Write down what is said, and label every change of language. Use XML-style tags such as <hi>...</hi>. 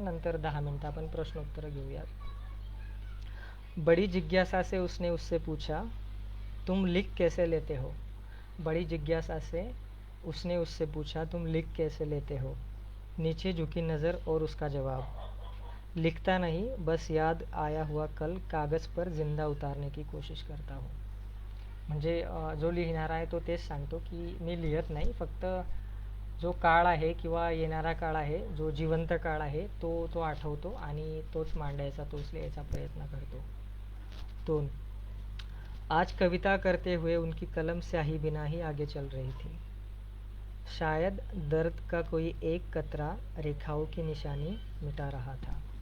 <mr>नंतर 10 मिनटं आपण प्रश्नोत्तरं घेऊयात.</mr> <hi>बड़ी जिज्ञासा से उसने उससे पूछा, तुम लिख कैसे लेते हो? बड़ी जिज्ञासा से उसने उससे पूछा, तुम लिख कैसे लेते हो? नीचे झुकी नज़र और उसका जवाब, लिखता नहीं, बस याद आया हुआ कल कागज़ पर जिंदा उतारने की कोशिश करता हूँ.</hi> <mr>म्हणजे जो लिहिणारा आहे तो तेच सांगतो की मी लिहत नाही, फक्त जो काळ आहे किंवा येणारा काळ आहे, जो जिवंत काळ आहे तो आठवतो आणि तोच मांडायचा, तोच लिहायचा प्रयत्न करतो. 2.</mr> <hi>आज कविता करते हुए उनकी कलम स्याही बिना ही आगे चल रही थी. शायद दर्द का कोई एक कतरा रेखाओं की निशानी मिटा रहा था.</hi>